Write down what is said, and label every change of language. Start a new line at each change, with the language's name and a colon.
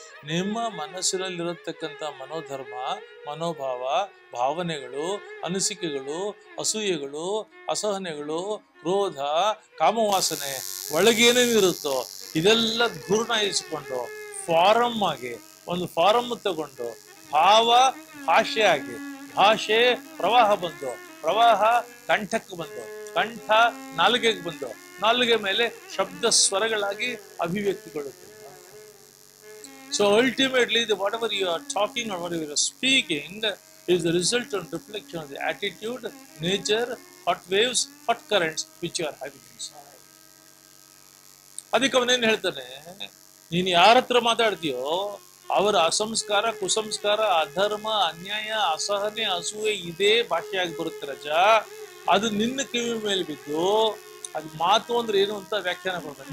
Kannada: ನಿಮ್ಮ ಮನಸ್ಸಿನಲ್ಲಿರತಕ್ಕಂಥ ಮನೋಧರ್ಮ, ಮನೋಭಾವ, ಭಾವನೆಗಳು, ಅನಿಸಿಕೆಗಳು, ಅಸೂಯೆಗಳು, ಅಸಹನೆಗಳು, ಕ್ರೋಧ, ಕಾಮವಾಸನೆ, ಒಳಗೇನೇನಿರುತ್ತೋ ಇದೆಲ್ಲ ಗುರುನಾಯಿಸಿಕೊಂಡು ಫಾರಂ ಆಗಿ ಒಂದು ಫಾರಂ ತಗೊಂಡು, ಭಾವ ಭಾಷೆ ಆಗಿ, ಭಾಷೆ ಪ್ರವಾಹ ಬಂದು, ಪ್ರವಾಹ ಕಂಠಕ್ಕೆ ಬಂದು, ಕಂಠ ನಾಲಿಗೆಗೆ ಬಂದು, ನಾಲಿಗೆ ಮೇಲೆ ಶಬ್ದ ಸ್ವರಗಳಾಗಿ ಅಭಿವ್ಯಕ್ತಿಗೊಳ್ಳುತ್ತೆ.
English: So ultimately, whatever you are talking or whatever you are speaking is the result and reflection of the attitude, nature, hot waves, hot currents which you are having inside.
Kannada: ಅದಕ್ಕೆ ಅವನೇನು ಹೇಳ್ತಾನೆ, ನೀನು ಯಾರ ಹತ್ರ ಮಾತಾಡ್ತೀಯೋ ಅವರ ಅಸಂಸ್ಕಾರ, ಕುಸಂಸ್ಕಾರ, ಅಧರ್ಮ, ಅನ್ಯಾಯ, ಅಸಹನೆ, ಅಸೂಯೆ ಇದೇ ಭಾಷೆಯಾಗಿ ಬರುತ್ತೆ ರಜ. ಅದು ನಿನ್ನ ಕಿವಿ ಮೇಲೆ ಬಿದ್ದು, ಅದು ಮಾತು ಅಂದ್ರೆ ಏನು ಅಂತ ವ್ಯಾಖ್ಯಾನ ಕೊಡ್ತಾರೆ.